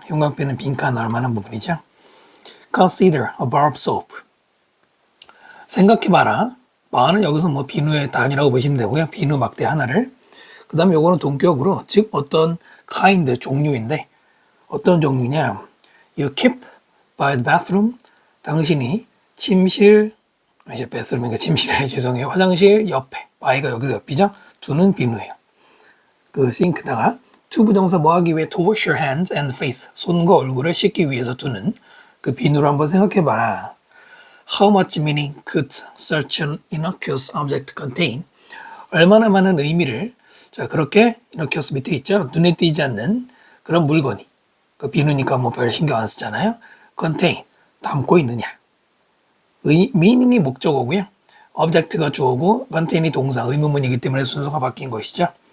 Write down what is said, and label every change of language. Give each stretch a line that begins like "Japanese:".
Korean: 형광펜은 빈칸 넣을 만한 부분이죠.
English: Consider a bar of soap.
Korean: 생각해봐라. bar는 여기서 뭐 비누의 단위라고 보시면 되고요. 비누 막대 하나를. 그 다음에 요거는 동격으로, 즉 어떤 kind, 종류인데 어떤 종류냐?
English: You keep by the bathroom.
Korean: 당신이 침실, 이제 bathroom이니까 침실에 죄송해요. 화장실 옆에. by가 여기서 옆이죠? 두는 비누예요. 그 싱크다가 to 부정사 뭐 하기 위해
English: to wash your hands and face.
Korean: 손과 얼굴을 씻기 위해서 두는 그 비누를 한번 생각해봐라.
English: How much meaning could such an innocuous object contain?
Korean: 얼마나 많은 의미를, 자, 그렇게 innocuous 밑에 있죠? 눈에 띄지 않는 그런 물건이. 그 비누니까 뭐 별 신경 안 쓰잖아요. contain, 담고 있느냐. meaning이 목적어고요. object가 주어고 contain이 동사, 의문문이기 때문에 순서가 바뀐 것이죠.